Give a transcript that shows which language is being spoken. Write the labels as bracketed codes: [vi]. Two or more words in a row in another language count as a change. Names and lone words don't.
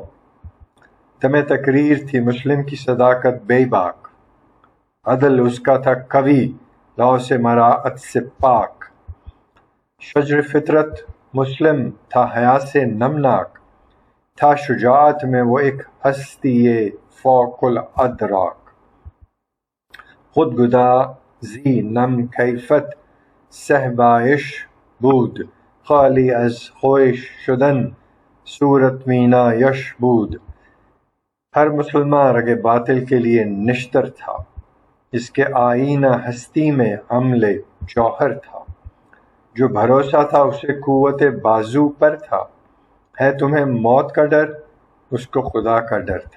[ur] تمہیں تقریر تھی مسلم کی صداقت بے باک، عدل اس کا تھا قوی لو سے مراعت سے پاک۔ شجر فطرت مسلم تھا حیا سے نمناک، تھا شجاعت میں وہ ایک ہستی فوق الادراک۔ [fa] خود گدازی نم کیفت صحبایش بود، خالی از خویش شدن صورت مینا یش بود۔ [ur] ہر مسلمان رگ باطل کے لیے نشتر تھا، اس کے آئینہ ہستی میں عمل جوہر تھا۔ جو بھروسہ تھا اسے قوت بازو پر تھا، ہے تمہیں موت کا ڈر اس کو خدا کا ڈر تھا۔